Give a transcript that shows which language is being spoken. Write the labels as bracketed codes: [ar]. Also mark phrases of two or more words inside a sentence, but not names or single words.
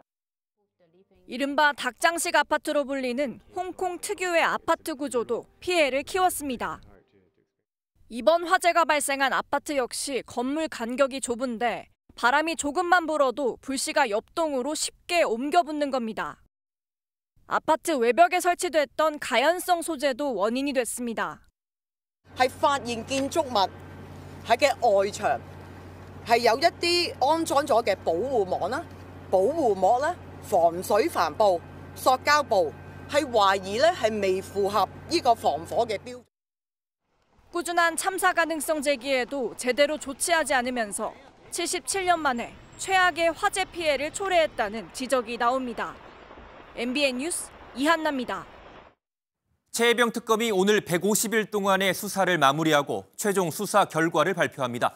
[ko] 이른바 닭장식 아파트로 불리는 홍콩 특유의 아파트 구조도 피해를 키웠습니다. 이번 화재가 발생한 아파트 역시 건물 간격이 좁은데 바람이 조금만 불어도 불씨가 옆동으로 쉽게 옮겨 붙는 겁니다. 아파트 외벽에 설치됐던 가연성 소재도 원인이 됐습니다. [yue] 係發現建築物喺嘅外牆係有一啲安裝咗嘅保護網啦、保護膜啦、防水帆布、塑膠布，係懷疑咧係未符合呢個防火嘅標準。 [ko] 꾸준한 참사 가능성 제기에도 제대로 조치하지 않으면서 77년 만에 최악의 화재 피해를 초래했다는 지적이 나옵니다. MBN 뉴스 이한나입니다. 최혜병 특검이 오늘 150일 동안의 수사를 마무리하고 최종 수사 결과를 발표합니다.